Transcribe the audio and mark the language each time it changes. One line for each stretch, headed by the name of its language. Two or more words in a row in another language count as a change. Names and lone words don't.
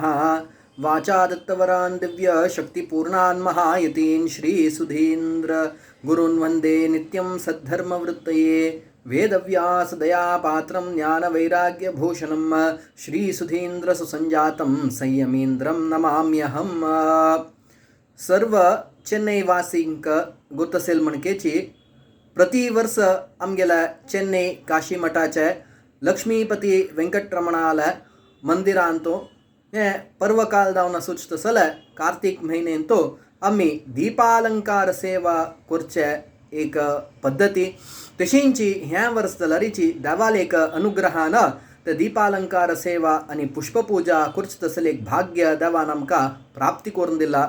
Sanskrit: वाचा दत्तवरान् दिव्यशक्तिपूर्णान् महायतीन् श्रीसुधीन्द्र गुरून् वन्दे नित्यं सद्धर्मवृत्तये। वेदव्यासदयापात्रं ज्ञानवैराग्यभूषणं श्रीसुधीन्द्रसुसञ्जातं संयमीन्द्रं नमाम्यहम्।
Konkani: सर्व चेन्नईवासींक गोत असेल म्हणकेची प्रतिवर्ष आमगेल्या चेन्नई काशी मठाचे लक्ष्मीपती वेंकटरमणाल मंदिरांतो हे पर्वकाल जावन सुचतसले कार्तिक म्हयनेंतो आम्ही दीपालंकार सेवा करचे एक पद्धती तशींची ह्या वर्स जाल्यारीची देवाल एक अनुग्रहान ते दीपालंकार सेवा आणि पुष्पपूजा करचे तसले एक भाग्य देवान आमकां प्राप्ती करून दिला।